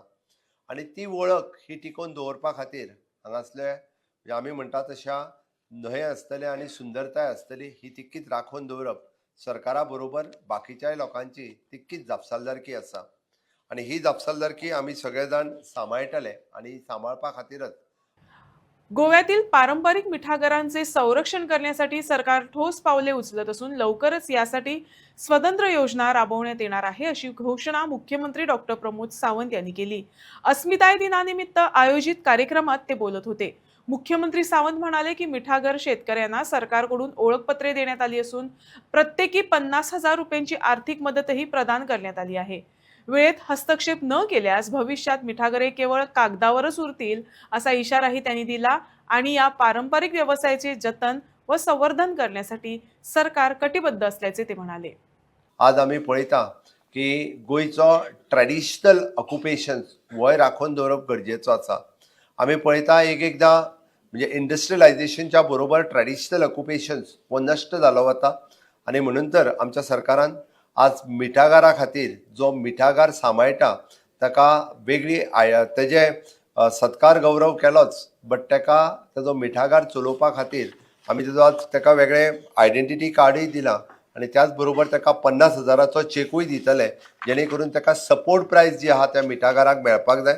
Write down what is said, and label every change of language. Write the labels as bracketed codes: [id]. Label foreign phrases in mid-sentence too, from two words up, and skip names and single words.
[kok] आनी ती वळख ही टिकोवन दवरपा खातीर हांगासले म्हणजे आमी म्हणटा तशा न्हंय आसतले आनी सुंदरताय आसतली ही तितकीच राखून दवरप सरकारा बरोबर बाकीच्याय लोकांची तितकीच जापसालदारकी आसा. आनी ही जापसालदारकी आमी सगळे जाण सांबाळटले आनी सांबाळपा खातीरच [mr] गोव्यातील पारंपरिक मिठागरांचे संरक्षण करण्यासाठी सरकार ठोस पावले उचलत असून लवकरच यासाठी स्वतंत्र योजना राबवण्यात येणार आहे अशी घोषणा मुख्यमंत्री डॉक्टर प्रमोद सावंत यांनी केली. अस्मिताय दिनानिमित्त आयोजित कार्यक्रमात ते बोलत होते. मुख्यमंत्री सावंत म्हणाले की मिठागर शेतकऱ्यांना सरकारकडून ओळखपत्रे देण्यात आली असून प्रत्येकी 50,000 रुपयांची आर्थिक मदतही प्रदान करण्यात आली आहे. वेळेत हस्तक्षेप न केल्यास भविष्यात मिठागरे केवळ कागदावरच उरतील असा इशाराही त्यांनी दिला आणि या पारंपरिक व्यवसायाचे जतन व संवर्धन करण्यासाठी सरकार कटिबद्ध असल्याचे ते म्हणाले. [kok] आज आमी पळयता की गोंयचो [en] traditional occupations [kok] वय राखून दवरप गरजेचो आसा. आमी पळयता एकदां म्हणजे इंडस्ट्रियलायझेशनच्या बरोबर [en] traditional occupations [kok] हो नश्ट जालो वता आनी म्हणून तर आमच्या सरकारान आज मिठागारा खातीर जो मिठागार सांबाळटा ताका वेगळी तेजे सत्कार गौरव केलोच, बट ताका तेजो मिठागार चलोवपा खातीर आमी तेजो आज ताका वेगळें आयडेंटिटी कार्डूय दिलां आनी त्याच बरोबर ताका 50,000चो चेकूय दितले जेणे करून ताका सपोर्ट प्रायस जी आहा त्या मिठागाराक मेळपाक जाय.